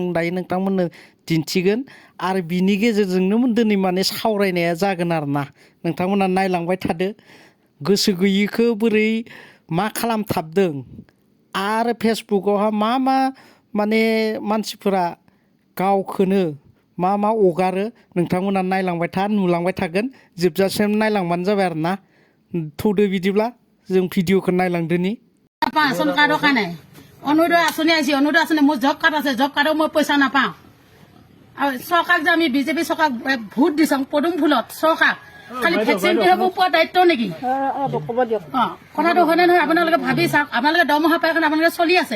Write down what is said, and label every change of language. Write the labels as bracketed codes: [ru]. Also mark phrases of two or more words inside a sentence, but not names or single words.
[brx] दायो नोंथांमोननो दिन्थिगोन आरो बिनि गेजेरजोंनो दिनै माने सावरायनाया जागोन आरोना नोंथांमोना नायलांबाय थादो गोसो गैयैखौ बोरै मा खालामथाबदों आरो फेसबुकआवहा मा माने मानसिफोरा गावखौनो मा अगारो नोंथांमोना नायलांबाय था नुलांबाय थागोन जोबजासिम नायलांबानो जाबाय आरोना थौदो बिदिब्ला जों भिडिअखौ नायलांदोनि [as] চৰকাৰৰ কাৰণে অনুদয় আঁচনি আহিছে অনুদয় আঁচনি মোৰ [en] job card [as] আছে জব কাৰ্ডৰ মই পইচা নাপাওঁ আৰু চৰকাৰক যে আমি বিজেপি চৰকাৰক ভোট দিছোঁ পদুম ফুলত চৰকাৰ খালি ভেকচিনটোহে মোক পোৱা দায়িত্ব নেকি কথাটো হয়নে নহয় আপোনালোকে ভাবি চাওক আপোনালোকে দৰমহা পাই কাৰণে আপোনালোকে চলি আছে